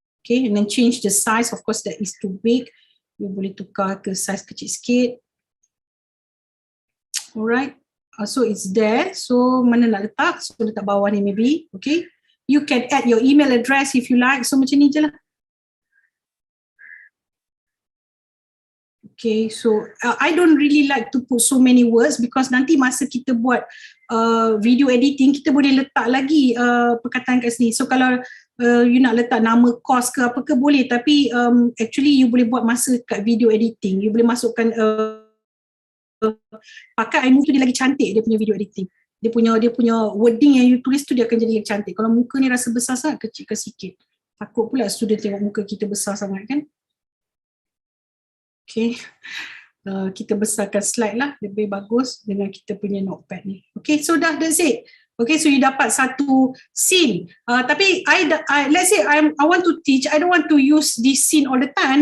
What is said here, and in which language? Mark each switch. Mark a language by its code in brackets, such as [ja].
[en] Okay, and then change the size. Of course, that is too big. [ms] You boleh tukar ke size kecil sikit. [en] Alright, so it's there. [ms] So mana nak letak? So letak bawah ni maybe. [en] Okay, you can add your email address if you like. [ms] So macam ni je lah. [en] Okay, so I don't really like to put so many words because [ms] nanti masa kita buat [en] video editing, [ms] kita boleh letak lagi perkataan kat sini. So kalau you nak letak nama course ke apa ke boleh, tapi actually you boleh buat masa kat video editing. You boleh masukkan pakai iMove tu dia lagi cantik dia punya video editing. Dia punya wording yang you tulis tu dia akan jadi lagi cantik. Kalau muka ni rasa besar sangat, kecilkan sikit. Takut pula student tengok muka kita besar sangat kan. Okay, kita besarkan slide lah, lebih bagus dengan kita punya notepad ni. [en] Okay, so that's it. Okay, so you [ms] dapat satu [en] scene. Tapi let's say I want to teach, I don't want to use this scene all the time.